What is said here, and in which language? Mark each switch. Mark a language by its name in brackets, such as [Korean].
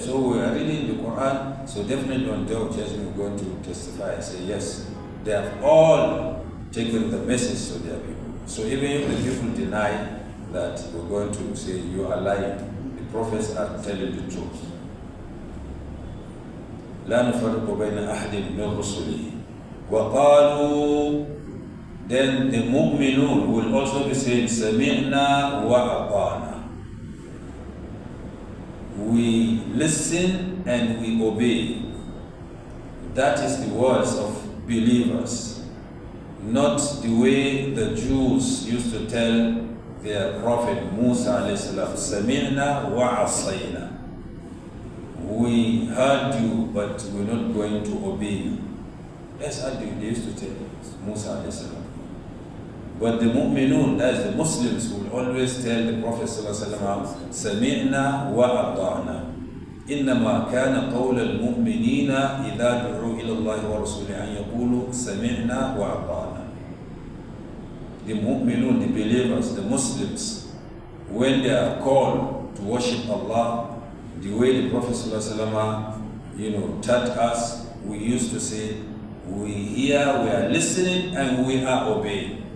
[English] So we are reading the Quran, so definitely on the day of judgment we're going to testify and say, yes, they have all taken the message to their people. So even if the people deny that, we're going to say, you are lying. The prophets are telling the truth. [Arabic] لا نفرق بين أحد من رسله وقالوا. [English] Then the mu'minun will also be saying, [Arabic] Sami'na wa ata'na. [English] We listen and we obey. That is the words of believers, not the way the Jews used to tell their prophet Musa alayhi salam, [Arabic] Sami'na wa asayna. [English] We heard you, but we're not going to obey you. That's how they used to tell Musa alayhi salam. But the mu'minun, that is the Muslims, will always tell the Prophet ﷺ, [Arabic] سَمِعْنَا وَأَطَعْنَا إِنَّمَا كَانَ قَوْلَ الْمُؤْمِنِينَ إِذَا دُعُوا إِلَى اللَّهِ وَرَسُولِهِ أَنْ يَقُولُوا سَمِعْنَا وَأَطَعْنَا. [English] The mu'minun, the believers, the Muslims, when they are called to worship Allah, the way the Prophet ﷺ, taught us, we used to say, we hear, we are listening, and we are obeying.